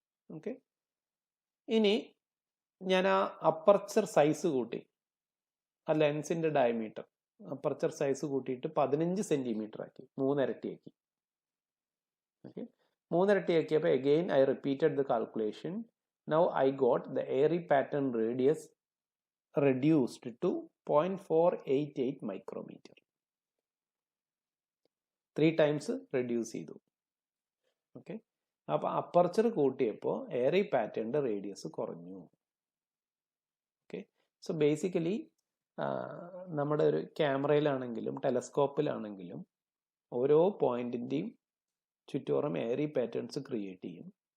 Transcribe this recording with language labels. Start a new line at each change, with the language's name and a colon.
Malayalam: Okay, ഇനി ഞാൻ ആ അപ്പർച്ചർ സൈസ് കൂട്ടി, ആ ലെൻസിന്റെ ഡയമീറ്റർ അപ്പർച്ചർ സൈസ് കൂട്ടിയിട്ട് 15 സെന്റിമീറ്റർ ആക്കി, 3 ഇരട്ടിയാക്കി. Okay, 3 ഇരട്ടിയാക്കിയപ്പോൾ
English: Again I repeated the calculation. Now I got the airy pattern radius reduced to 0.488 micrometer. 3 times
Malayalam: reduce ചെയ്തു. ഓക്കെ, അപ്പോൾ അപ്പർച്ചർ കൂട്ടിയപ്പോൾ എയറി പാറ്റേണിന്റെ റേഡിയസ് കുറഞ്ഞു. ഓക്കെ, സോ ബേസിക്കലി നമ്മുടെ ഒരു ക്യാമറയിലാണെങ്കിലും ടെലസ്കോപ്പിലാണെങ്കിലും ഓരോ പോയിന്റിന്റെയും ചുറ്റോറും എയറി പാറ്റേൺസ് ക്രിയേറ്റ് ചെയ്യും.